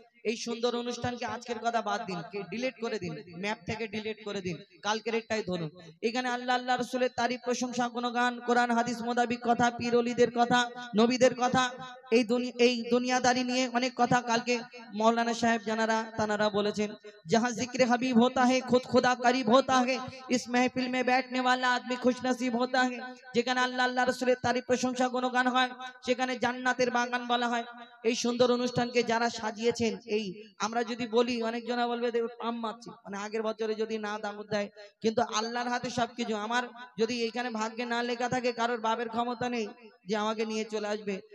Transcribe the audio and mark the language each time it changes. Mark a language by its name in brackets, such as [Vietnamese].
[Bangla] এই সুন্দর অনুষ্ঠানকে আজকের কথা বাদ দিন, ডিলিট করে দিন, ম্যাপ থেকে ডিলিট করে দিন, কালকের একটাই ধরুন। এখানে আল্লাহ আল্লাহ রসুলের তারিফ, প্রশংসা, গুণগান, কোরআন হাদিস মোতাবিক কথা, পীর ওলিদের কথা, নবীদের কথা, এই দুনিয়াদারি নিয়ে অনেক কথা কালকে মৌলানা সাহেব জানারা তানারা বলেছেন। [Hindi] जहाँ जिक्र हबीब होता है खुद खुदा करीब होता है, इस महफिल में बैठने वाला आदमी खुश नसीब होता है। [Bangla] যেখানে আল্লাহ আল্লাহ রাসূলের তারিফ, প্রশংসা, গুণগান হয়, সেখানে জান্নাতের বাগান বলা হয়। এই সুন্দর অনুষ্ঠানকে যারা সাজিয়েছেন, এই আমরা যদি বলি অনেক জনা বলবে পাম মারছি, মানে আগের বছরে যদি না দাওয়াত দেয়, কিন্তু আল্লাহর হাতে সবকিছু। আমার যদি এইখানে ভাগ্যে না লেখা থাকে, কারোর বাবের ক্ষমতা নেই যে আমাকে নিয়ে চলে আসবে।